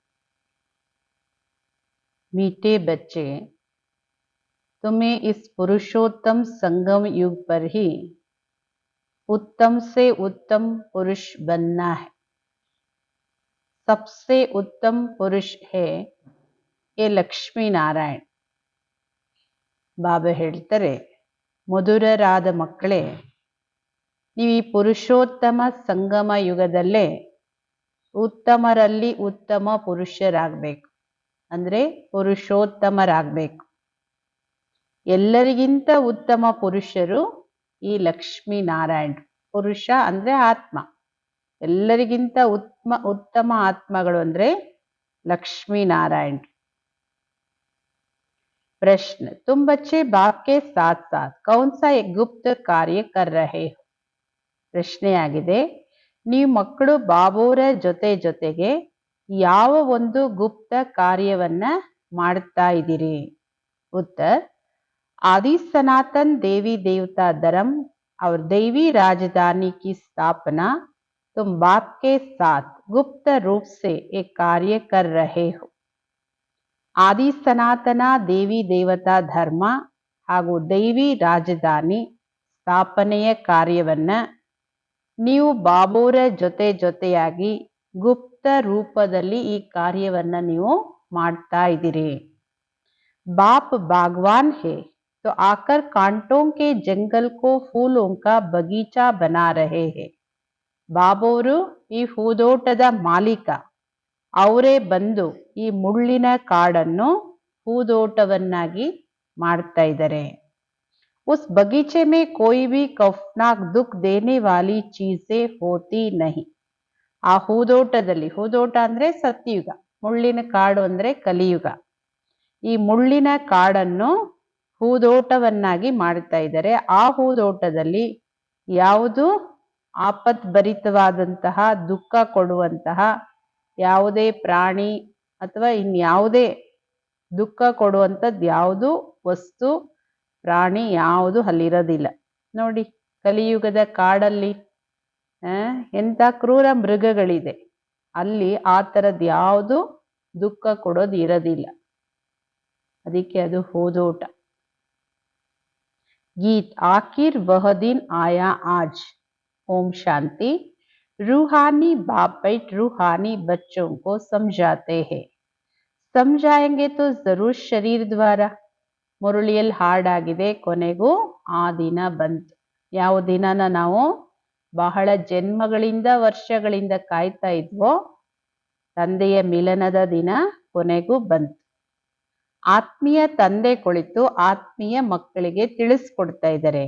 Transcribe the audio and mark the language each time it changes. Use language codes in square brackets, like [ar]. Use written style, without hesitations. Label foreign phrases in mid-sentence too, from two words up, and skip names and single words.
[hi] मीठे बच्चे, तुम्हें इस पुरुषोत्तम संगम युग पर ही उत्तम से उत्तम पुरुष बनना है। सबसे उत्तम पुरुष है ये लक्ष्मी नारायण। [kn] ಬಾಬಾ ಹೇಳ್ತಾರೆ, ಮಧುರರಾದ ಮಕ್ಕಳೇ, ನೀವು ಈ ಪುರುಷೋತ್ತಮ ಸಂಗಮ ಯುಗದಲ್ಲೇ ಉತ್ತಮರಲ್ಲಿ ಉತ್ತಮ ಪುರುಷರಾಗಬೇಕು, ಅಂದರೆ ಪುರುಷೋತ್ತಮರಾಗಬೇಕು. ಎಲ್ಲರಿಗಿಂತ ಉತ್ತಮ ಪುರುಷರು ಈ ಲಕ್ಷ್ಮೀ ನಾರಾಯಣ. ಪುರುಷ ಅಂದರೆ ಆತ್ಮ, ಎಲ್ಲರಿಗಿಂತ ಉತ್ತಮ ಆತ್ಮಗಳು ಅಂದರೆ लक्ष्मी नारायण। [hi] प्रश्न, तुम बच्चे बाप के साथ साथ कौन सा एक गुप्त कार्य कर रहे हो? [kn] ಪ್ರಶ್ನೆಯಾಗಿದೆ, ನೀವು ಮಕ್ಕಳು ಬಾಬೋರ ಜೊತೆಗೆ ಯಾವ ಒಂದು ಗುಪ್ತ ಕಾರ್ಯವನ್ನ ಮಾಡ್ತಾ ಇದ್ದೀರಿ? [hi] उत्तर, आदि सनातन देवी देवता धर्म और देवी राजधानी की स्थापना तुम बाप के साथ गुप्त रूप से एक कार्य कर रहे हो। [kn] ಆದಿ ಸನಾತನ ದೇವಿ ದೇವತಾ ಧರ್ಮ ಹಾಗೂ ದೈವಿ ರಾಜಧಾನಿ ಸ್ಥಾಪನೆಯ ಕಾರ್ಯವನ್ನ ನೀವು ಬಾಬೋರ ಜೊತೆಯಾಗಿ ಗುಪ್ತ ರೂಪದಲ್ಲಿ ಈ ಕಾರ್ಯವನ್ನ ನೀವು ಮಾಡ್ತಾ ಇದ್ದೀರಿ। [hi] बाप बागवान है तो आकर कांटों के जंगल को फूलों का बगीचा बना रहे हैं। [kn] ಬಾಬೋರು ಈ ಹೂದೋಟದ ಮಾಲೀಕ, ಅವರೇ ಬಂದು ಈ ಮುಳ್ಳಿನ ಕಾಡನ್ನು ಹೂದೋಟವನ್ನಾಗಿ ಮಾಡ್ತಾ ಇದ್ದಾರೆ। [hi] उस बगीचे में कोई भी खौफनाक दुख देने वाली चीजें होती नहीं। [kn] ಆ ಹೂದೋಟದಲ್ಲಿ, ಹೂದೋಟ ಅಂದ್ರೆ ಸತ್ಯಯುಗ, ಮುಳ್ಳಿನ ಕಾಡು ಅಂದ್ರೆ ಕಲಿಯುಗ, ಈ ಮುಳ್ಳಿನ ಕಾಡನ್ನು ಹೂದೋಟವನ್ನಾಗಿ ಮಾಡ್ತಾ ಇದ್ದಾರೆ। ಆ ಹೂದೋಟದಲ್ಲಿ ಯಾವುದು ಆಪತ್ಭರಿತವಾದಂತಹ ದುಃಖ ಕೊಡುವಂತಹ ಯಾವುದೇ ಪ್ರಾಣಿ ಅಥವಾ ಇನ್ಯಾವುದೇ ದುಃಖ ಕೊಡುವಂಥದ್ದು ಯಾವುದು ವಸ್ತು ಪ್ರಾಣಿ ಯಾವುದು ಅಲ್ಲಿರೋದಿಲ್ಲ। ನೋಡಿ, ಕಲಿಯುಗದ ಕಾಡಲ್ಲಿ ಎಂಥ ಕ್ರೂರ ಮೃಗಗಳಿದೆ, ಅಲ್ಲಿ ಆ ಥರದ್ದು ಯಾವುದು ದುಃಖ ಕೊಡೋದು ಇರೋದಿಲ್ಲ, ಅದಕ್ಕೆ ಅದು ಹೂದೋಟ। [hi] गीत, आखिर वह दिन आया आज। ओम शांति। रूहानी बाप बैठ रूहानी बच्चों को समझाते हैं। समझाएंगे तो जरूर शरीर द्वारा। [kn] ಮುರಳಿಯಲ್ಲಿ ಹಾಡಾಗಿದೆ, ಕೊನೆಗೂ ಆ ದಿನ ಬಂತು। ಯಾವ ದಿನನ ನಾವು ಬಹಳ ಜನ್ಮಗಳಿಂದ ವರ್ಷಗಳಿಂದ ಕಾಯ್ತಾ ಇದ್ವೋ, ತಂದೆಯ ಮಿಲನದ ದಿನ ಕೊನೆಗೂ ಬಂತು। ಆತ್ಮೀಯ ತಂದೆ ಕುಳಿತು ಆತ್ಮೀಯ ಮಕ್ಕಳಿಗೆ ತಿಳಿಸ್ಕೊಡ್ತಾ ಇದ್ದಾರೆ।